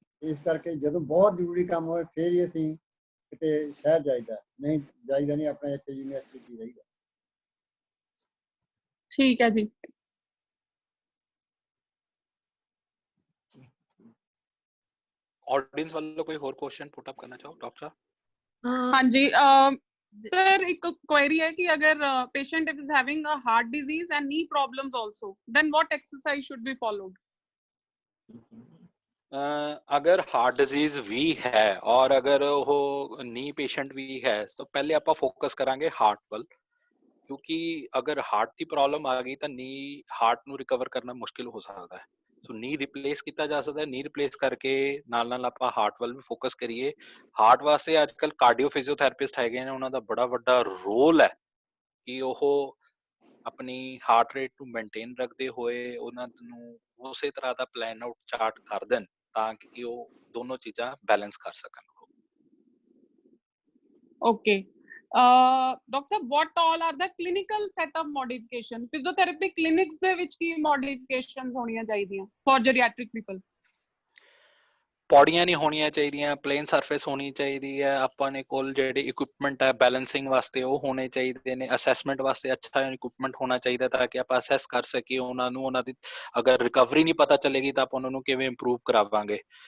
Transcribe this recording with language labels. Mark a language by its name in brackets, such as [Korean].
[Punjabi] ਇਸ ਕਰਕੇ ਜਦੋਂ ਬਹੁਤ ਜ਼ਰੂਰੀ ਕੰਮ ਹੋਵੇ ਫਿਰ ਹੀ ਅਸੀਂ ਕਿਤੇ ਸ਼ਹਿਰ ਜਾਈਦਾ, ਨਹੀਂ ਜਾਈਦਾ ਨਹੀਂ, ਆਪਣੇ ਇੱਥੇ ਯੂਨੀਵਰਸਿਟੀ 'ਚ ਹੀ ਰਹੀਦਾ। ਠੀਕ ਹੈ ਜੀ। ਆਡੀਅנס ਵੱਲੋਂ ਕੋਈ ਹੋਰ ਕੁਐਸਚਨ ਪੁੱਟ ਅਪ ਕਰਨਾ ਚਾਹੋ ਡਾਕਟਰ ਸਾਹਿਬ? ਹਾਂਜੀ ਸਰ, ਇੱਕ ਕੁਐਰੀ ਹੈ ਕਿ ਅਗਰ [English] patient is having a heart disease and knee problems also, then what exercise should be followed? [Punjabi] ਅਗਰ ਹਾਰਟ ਡਿਜ਼ੀਜ਼ ਵੀ ਹੈ ਔਰ ਅਗਰ ਉਹ ਨੀ ਪੇਸ਼ੈਂਟ ਵੀ ਹੈ, ਤਾਂ ਪਹਿਲੇ ਆਪਾਂ ਫੋਕਸ ਕਰਾਂਗੇ ਹਾਰਟ ਵੱਲ, ਕਿਉਂਕਿ ਅਗਰ ਹਾਰਟ ਦੀ ਪ੍ਰੋਬਲਮ ਆ ਗਈ ਤਾਂ ਨੀ ਹਾਰਟ ਨੂੰ ਰਿਕਵਰ ਕਰਨਾ ਮੁਸ਼ਕਿਲ ਹੋ ਸਕਦਾ ਹੈ। ਸੋ ਨੀ ਰਿਪਲੇਸ ਕੀਤਾ ਜਾ ਸਕਦਾ। ਨੀ ਰਿਪਲੇਸ ਕਰਕੇ ਨਾਲ ਆਪਾਂ ਹਾਰਟ ਵੱਲ ਵੀ ਫੋਕਸ ਕਰੀਏ। ਹਾਰਟ ਵਾਸਤੇ ਅੱਜ ਕੱਲ੍ਹ ਕਾਰਡੀਓ ਫਿਜ਼ੀਓਥੈਰੇਪਿਸਟ ਹੈਗੇ ਨੇ, ਉਹਨਾਂ ਦਾ ਬੜਾ ਵੱਡਾ ਰੋਲ ਹੈ ਕਿ ਉਹ ਆਪਣੀ ਹਾਰਟ ਰੇਟ ਨੂੰ ਮੇਨਟੇਨ ਰੱਖਦੇ ਹੋਏ ਉਹਨਾਂ ਨੂੰ ਉਸੇ ਤਰ੍ਹਾਂ ਦਾ ਪਲਾਨ ਆਊਟ ਚਾਰਟ ਕਰ ਦੇਣ ਤਾਂ ਕਿ ਉਹ ਦੋਨੋਂ ਚੀਜ਼ਾਂ ਬੈਲੈਂਸ ਕਰ ਸਕਣ। [English] Okay. Doctor ਸਾਹਿਬ, what all are the clinical setup modification? Physiotherapy clinics [Punjabi] ਦੇ ਵਿੱਚ ਕੀ [English] modifications [Punjabi] ਹੋਣੀਆਂ ਚਾਹੀਦੀਆਂ [English] for geriatric people? [Punjabi] ਪੌੜੀਆਂ ਨਹੀਂ ਹੋਣੀਆਂ ਚਾਹੀਦੀਆਂ, ਪਲੇਨ ਸਰਫੇਸ ਹੋਣੀ ਚਾਹੀਦੀ ਹੈ। ਆਪਾਂ ਨੇ ਕੋਲ ਜਿਹੜੇ ਇਕੁਇਪਮੈਂਟ ਹੈ ਬੈਲੈਂਸਿੰਗ ਵਾਸਤੇ ਉਹ ਹੋਣੇ ਚਾਹੀਦੇ ਨੇ, ਅਸੈਸਮੈਂਟ ਵਾਸਤੇ ਅੱਛਾ ਇਕੁਇਪਮੈਂਟ ਹੋਣਾ ਚਾਹੀਦਾ ਤਾਂ ਕਿ ਆਪਾਂ ਅਸੈਸ ਕਰ ਸਕੀਏ ਉਹਨਾਂ ਨੂੰ। ਉਹਨਾਂ ਦੀ ਅਗਰ ਰਿਕਵਰੀ ਨਹੀਂ ਪਤਾ ਚੱਲੇਗੀ ਤਾਂ ਆਪਾਂ ਉਹਨਾਂ ਨੂੰ ਕਿਵੇਂ ਇੰਪਰੂਵ ਕਰਾਵਾਂਗੇ।